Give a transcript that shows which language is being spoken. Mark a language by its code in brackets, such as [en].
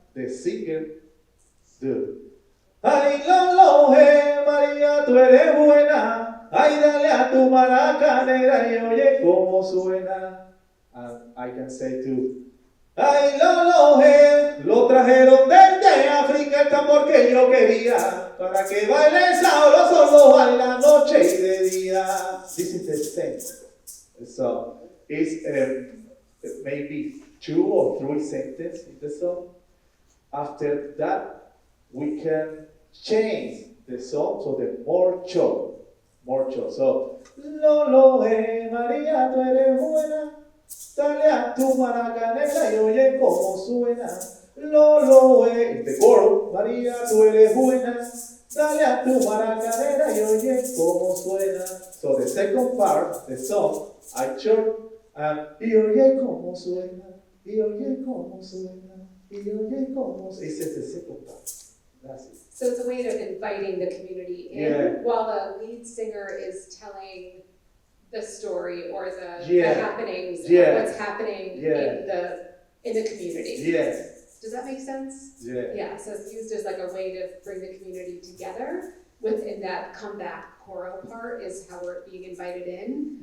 [en] The singer, do. [es] Ay, Lolo, María, tú eres buena, ay, dale a tu maraca negra y oye cómo suena. [en] And I can say too. [es] Ay, Lolo, lo trajeron desde África el tambor que yo quería, para que bailen sabroso a la noche y de día. [en] This is the same. So, it's maybe 2 or 3 sentences in the song. After that, we can change the song to the more show. [es] So, Lolo, María, tú eres buena. Dale a tu maraca negra y oye cómo suena. Lolo, [en] in the [es] coro, María, tú eres buena. Dale a tu maraca negra y oye cómo suena. [en] So the second part, the song, I chose, [es] y oye cómo suena, [en] y oye cómo suena, y oye cómo suena. It says the second part. That's it. So it's a way of inviting the community in Yeah. while the lead singer is telling the story or the Yeah. happenings, Yeah. what's happening Yeah. in the community. Yes. Does that make sense? Yeah. Yeah, so it's used as like a way to bring the community together within that comeback choral part is how we're being invited in.